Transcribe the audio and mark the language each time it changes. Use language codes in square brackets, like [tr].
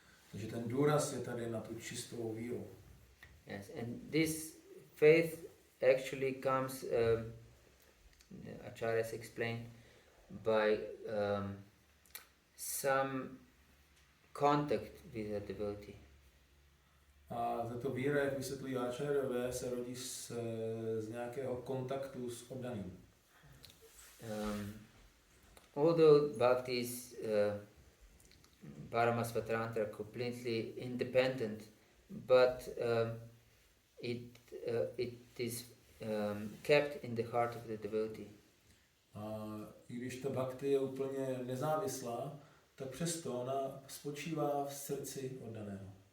[cs] Takže ten důraz je tady na tu čistou víru. [en] Yes, and this faith actually comes, Acharyas explained, by some contact with a devotee. [cs] A tato víra, jak vysvětlují áčárové, se rodí z nějakého kontaktu s oddaným. [en] Although bhakti is Paramasvatrantra completely independent, but it is kept in the heart of the devotee. [cs] A i když ta bhakti je úplně nezávislá, tak přesto ona spočívá v srdci oddaného.